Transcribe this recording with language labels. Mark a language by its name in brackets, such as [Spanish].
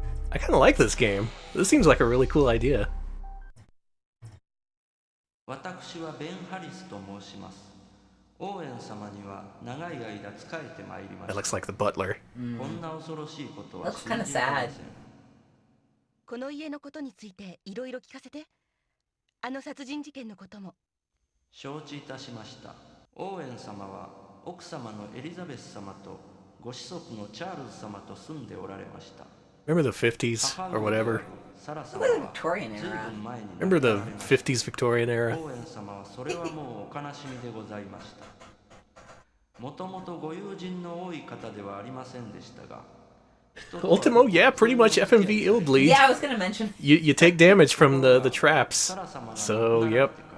[English] I kinda like this game. This seems like a really cool idea. That looks like the butler. Looks kind of sad. [Japanese] この家のことについていろいろ聞かせて。あの殺人事件のことも。承知いたしました。オーエン様は奥様のエリザベス様とご子息のチャールズ様と住んでおられました。 [English] Remember the 50s or whatever? Victorian era. Remember the 50s Victorian era? [Japanese] オーエン様はそれはもうお悲しみでございました。もともとご友人の多い方ではありませんでしたが。 [English] Ultimo, yeah, pretty much FMV ill bleed. Yeah, I was gonna mention. You take damage from the traps. So, yep.